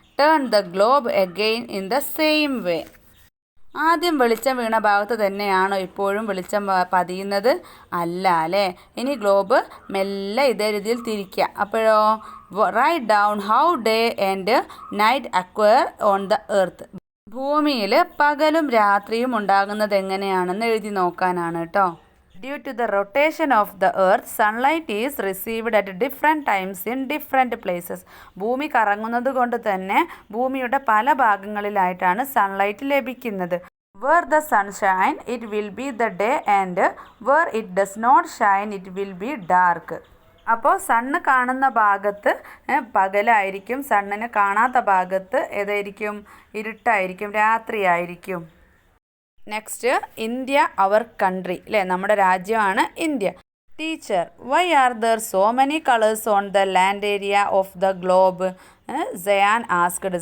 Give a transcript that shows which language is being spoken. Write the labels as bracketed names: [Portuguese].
[English] Turn the globe again in the same way. [Malayalam] ആദ്യം വെളിച്ചം വീണ ഭാഗത്ത് തന്നെയാണോ ഇപ്പോഴും വെളിച്ചം പതിയുന്നത്? അല്ല അല്ലേ. ഇനി ഗ്ലോബ് മെല്ലെ ഇതേ രീതിയിൽ തിരിക്കുക. അപ്പോഴോ [English] Write down how day and night acquire on the earth. [Malayalam] ഭൂമിയിൽ പകലും രാത്രിയും ഉണ്ടാകുന്നത് എങ്ങനെയാണെന്ന് എഴുതി നോക്കാനാണ് കേട്ടോ. [English] Due to the rotation of the earth, sunlight is received at different times in different places. [Malayalam] ഭൂമി കറങ്ങുന്നത് കൊണ്ട് തന്നെ ഭൂമിയുടെ പല ഭാഗങ്ങളിലായിട്ടാണ് സൺലൈറ്റ് ലഭിക്കുന്നത്. [English] Where the sun shine, it will be the day, and where it does not shine, it will be dark. [Malayalam] അപ്പോൾ sun കാണുന്ന ഭാഗത്ത് പകലായിരിക്കും, സണ്ണിനെ കാണാത്ത ഭാഗത്ത് ഏതായിരിക്കും? ഇരുട്ടായിരിക്കും, രാത്രിയായിരിക്കും. നെക്സ്റ്റ്, ഇന്ത്യ അവർ കൺട്രി അല്ലേ, നമ്മുടെ രാജ്യമാണ് India. [English] Teacher, why are there so many colours on the land area of the globe? Sayan asked.